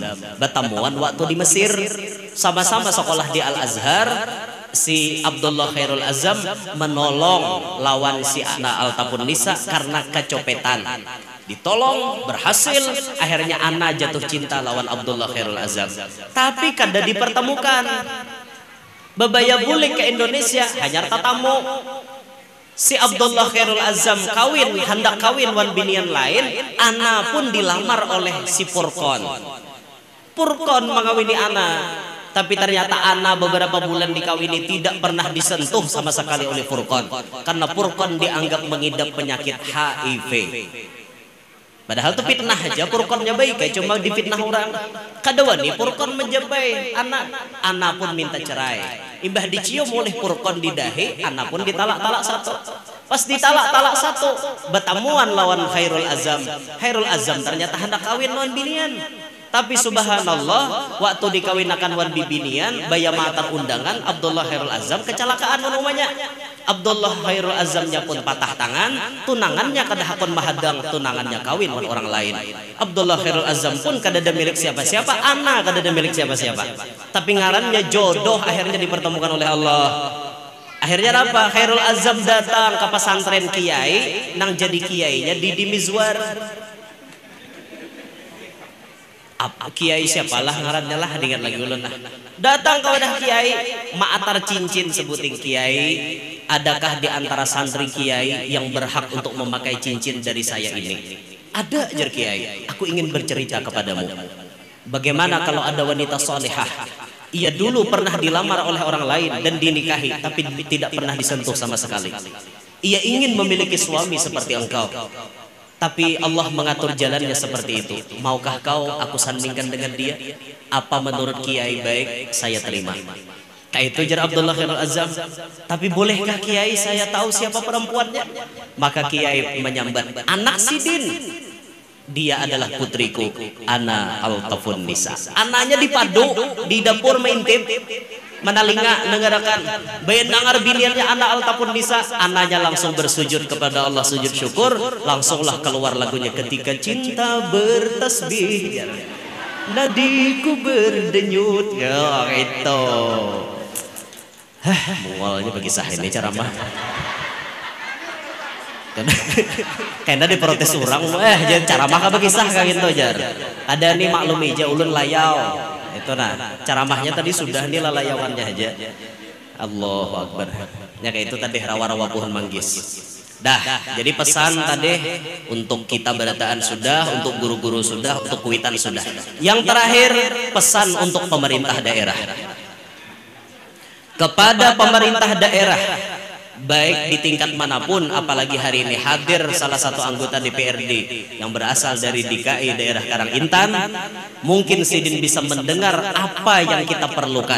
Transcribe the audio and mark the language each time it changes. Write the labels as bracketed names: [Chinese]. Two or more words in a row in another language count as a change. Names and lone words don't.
[Banjar] Bertemuan waktu di Mesir, sama-sama sekolah di Al Azhar. Si Abdullah Khairul Azam menolong lawan si Ana Altafun Nisa karena kecopetan. Ditolong, berhasil, akhirnya Ana jatuh cinta lawan Abdullah Khairul Azam. Tapi kada dipertemukan. Bebaya bulik ke Indonesia hanya tatamu. Si Abdullah Khairul Azam kawin, hendak kawin wan binian lain. Ana pun dilamar oleh si Furqon. Furqon mengawini Ana. Tapi ternyata Ana beberapa bulan dikawini tidak pernah disentuh sama sekali oleh Furqon. Karena Furqon dianggap mengidap penyakit HIV. Padahal itu fitnah aja, Furqonnya baik kayak cuma difitnah orang. Kadang nih Furqon menjabai Ana pun minta cerai. Imbah dicium oleh Furqon di dahi, Ana pun ditalak-talak satu. Pas ditalak-talak satu, bertemuan lawan Khairul Azam. Khairul Azam ternyata hendak kawin lawan binian. Tapi subhanallah, waktu dikawinakan wan bibinian, baya matar undangan Abdullah Khairul Azam kecelakaan namanya. Abdullah Khairul Azamnya pun patah tangan, tunangannya kada hakon mahadang, tunangannya kawin wan orang lain. Abdullah Khairul Azam pun kada ada milik siapa-siapa, Ana kada ada milik siapa-siapa. Tapi ngarannya jodoh akhirnya dipertemukan oleh Allah. Akhirnya apa? Khairul Azam datang ke pesantren kiai, nang jadi kiainya Didi Mizwar. Kiai siapalah ngarannya lah, ingat lagi ulun nah. Datang ke wadah kiai, maatar cincin sebuting kiai. [Indonesian] Adakah di antara santri kiai yang berhak untuk memakai cincin dari saya ini? [Banjar] Ada, jar kiai. [Indonesian] Aku ingin bercerita kepadamu. Bagaimana kalau ada wanita solehah? Ia dulu pernah dilamar oleh orang lain dan dinikahi, tapi tidak pernah disentuh sama sekali. Ia ingin memiliki suami seperti engkau. Tapi Allah mengatur jalannya seperti itu. Maukah kau aku sandingkan dengan dia? Apa menurut kiai baik, saya terima. Kayak itu jar Abdullah Khairul Azam. Tapi bolehkah kiai saya tahu siapa perempuannya? [Banjar] Maka kiai menyambat, anak Sidin. [Indonesian] Dia adalah putriku, Ana Altafun Nisa. [Banjar] Anaknya dipadu di dapur maintip. Menalinga nengarakan bayan dengar biniannya Ana Altafun Nisa, anaknya langsung bersujud kepada Allah, sujud syukur, langsunglah keluar lagunya ketika cinta bertasbih, nadiku berdenyut, ya itu. Mualnya bagi sah ini ceramah. Karena diprotes orang, jangan ceramah bagi sah kayak gitu jar. Ada nih maklum aja ulun layau. Itu nah, ceramahnya tadi sudah nih lalayawannya aja. [Arabic] الله أكبر. [Banjar] Ya kayak itu tadi rawa-rawa pohon manggis. Dah, jadi pesan tadi untuk kita berataan sudah, untuk guru-guru sudah, untuk kuitan sudah. [Indonesian] Yang terakhir pesan untuk pemerintah daerah. Kepada pemerintah daerah, baik di tingkat manapun, apalagi hari ini hadir salah satu anggota DPRD yang berasal dari DKI daerah Karangintan, mungkin Sidin bisa mendengar apa yang kita perlukan.